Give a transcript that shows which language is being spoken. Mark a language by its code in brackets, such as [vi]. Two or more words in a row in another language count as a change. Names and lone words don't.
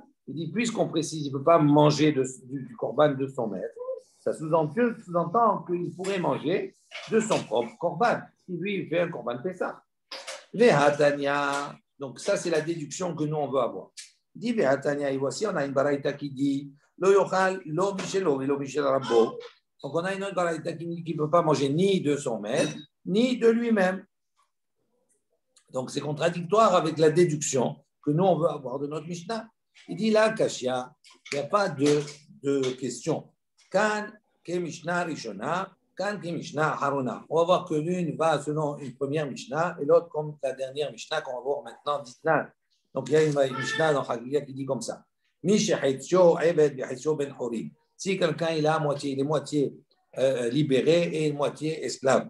[fr] Il dit, puisqu'on précise, il ne peut pas manger du korban de son maître, ça sous-entend qu'il pourrait manger de son propre korban. Si lui, il fait un korban Pessah. [arc] Vehatania. [fr] Donc, ça, c'est la déduction que nous, on veut avoir. Il dit Vehatania, et voici, on a une baraïta qui dit [he] לא יאכל, לא משלו, לא משל רבו. [fr] Donc, on a une autre baraïta qui dit qu'il ne peut pas manger ni de son maître, ni de lui-même. Donc, c'est contradictoire avec la déduction que nous, on veut avoir de notre Mishnah. Il dit là, Kashia, il n'y a pas de question. [he] כאן כ משנה ראשונה, כאן כ משנה אחרונה. [fr] On va voir que l'une va selon une première Mishnah et l'autre comme la dernière Mishnah qu'on va voir maintenant, Ditnan. Donc il y a une Mishnah dans Chagiga qui dit comme ça. Si quelqu'un il est moitié libéré et moitié esclave.